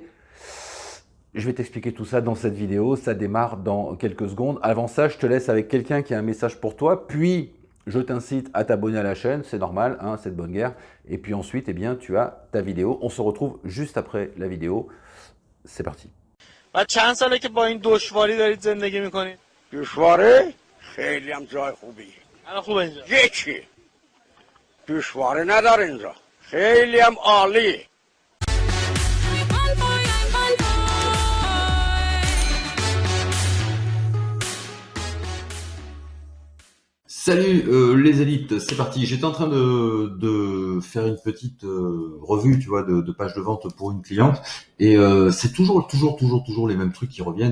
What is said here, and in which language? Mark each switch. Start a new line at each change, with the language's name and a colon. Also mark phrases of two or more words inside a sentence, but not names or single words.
French: Je vais t'expliquer tout ça dans cette vidéo. Ça démarre dans quelques secondes. Avant ça, je te laisse avec quelqu'un qui a un message pour toi. Puis, je t'incite à t'abonner à la chaîne, c'est normal, hein, c'est de bonne guerre. Et puis ensuite, eh bien, tu as ta vidéo. On se retrouve juste après la vidéo. C'est parti.
Persian: و چند ساله که با این دشواری دارید زندگی میکنید؟ دشواره خیلی هم جای خوبیه الان خوبه اینجا؟ یکی دشواره نداره اینجا خیلی هم عالیه
French: Salut les élites, c'est parti. J'étais en train de faire une petite revue, tu vois, de page de vente pour une cliente, et c'est toujours les mêmes trucs qui reviennent.